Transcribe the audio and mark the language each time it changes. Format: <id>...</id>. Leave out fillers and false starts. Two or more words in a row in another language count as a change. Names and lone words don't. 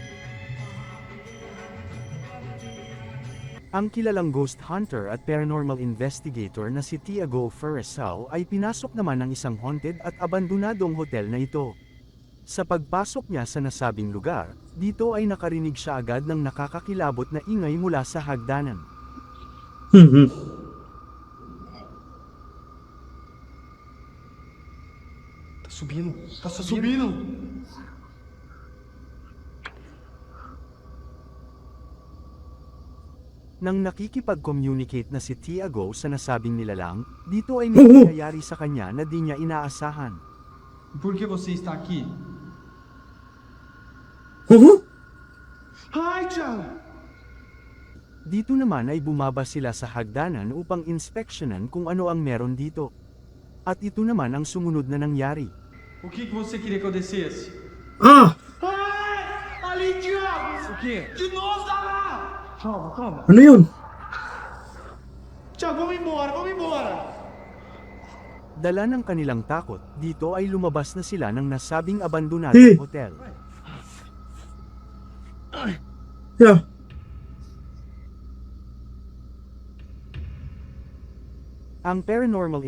<tl>Ang kilalang</tl> <en>ghost hunter</en> <tl>at</tl> <en>paranormal investigator</en> <tl>na si Tiago Ferresao ay pinasok naman ng isang haunted at abandonadong hotel na ito. Sa pagpasok niya sa nasabing lugar, dito ay nakarinig siya agad ng nakakakilabot na ingay mula sa hagdanan. Hmm.</tl> <pt>Tá subindo. Tá subindo.</pt> <tl>Nang nakikipag-communicate na si Tiago sa nasabing nilalang, dito ay may nangyayari sa kanya na di niya inaasahan.</tl> <pt>Por que você está aqui? Ai, Tiago!</pt> <tl>Dito naman ay bumaba sila sa hagdanan upang inspeksyonan kung ano ang meron dito. At ito naman ang sumunod na nangyari.</tl> <pt>O que você queria que eu descesse? Ah! Ai! Ali, Tiago! O quê? De novo, tá lá! Calma, calma.</pt> <tl>Ano yun?</tl> <pt>Tiago, vamos embora, vamos embora!</pt> <tl>Dala ng kanilang takot, dito ay lumabas na sila ng nasabing abandonadong hotel.</tl> <en>Yeah.</en> <tl>Ang paranormal</tl>